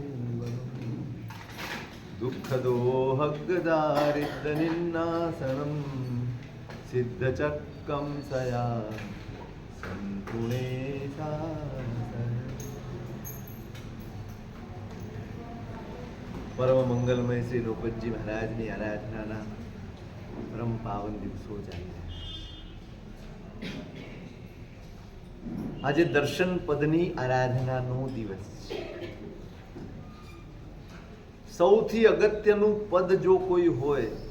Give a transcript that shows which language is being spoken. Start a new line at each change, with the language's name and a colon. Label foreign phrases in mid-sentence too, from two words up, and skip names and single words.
Ardhamāgadhī Prākrit: दुःखदोहगदारिद्रनिन्नासनं सिद्धचक्कं सया संपुणे परम मंगलमय
Gujarati: श्री लोपतजी महाराजની આરાધનાના પરમ પાવન દિવસો ચાલે આજે દર્શન પદની આરાધનાનો દિવસ છે સૌથી અગત્યનું પદ જો કોઈ હોય